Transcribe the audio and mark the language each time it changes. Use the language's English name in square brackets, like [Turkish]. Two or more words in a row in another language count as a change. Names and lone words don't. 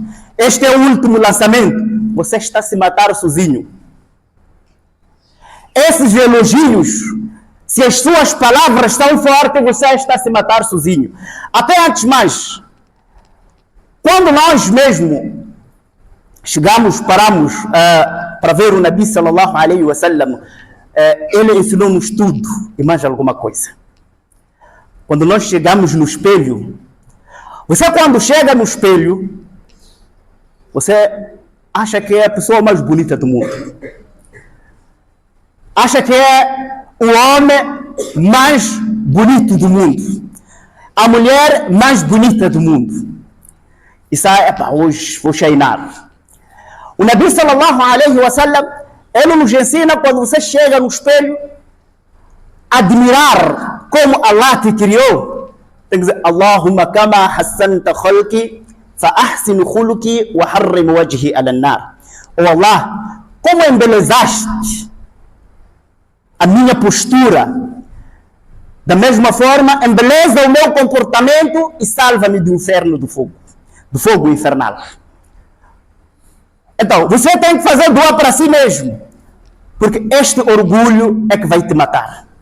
[Portuguese] Este é o último lançamento. Você está a se matar sozinho. Esses elogios, se as suas palavras são fortes, você está a se matar sozinho. Até antes mais, quando nós mesmo paramos para ver o [Arabic] نبي صلى الله عليه وسلم, [Portuguese] ele ensinou-nos tudo e mais alguma coisa. Quando nós chegamos no espelho, você quando chega no espelho, você acha que é a pessoa mais bonita do mundo. Acha que é o homem mais bonito do mundo. A mulher mais bonita do mundo. E sai, hoje vou cheinar. O [Arabic] نبي صلى الله عليه وسلم, [Portuguese] ele nos ensina quando você chega no espelho, admirar como Allah te criou. Tem que dizer, [Arabic] اللهم كما حسنت خلقي فأحسن خلقي وحرم وجهي على النار. [Portuguese] Oh Allah, como embelezaste a minha postura, da mesma forma, embeleza o meu comportamento e salva-me do inferno, do fogo infernal. Então, você tem que fazer dua para si mesmo, porque este orgulho é que vai te matar.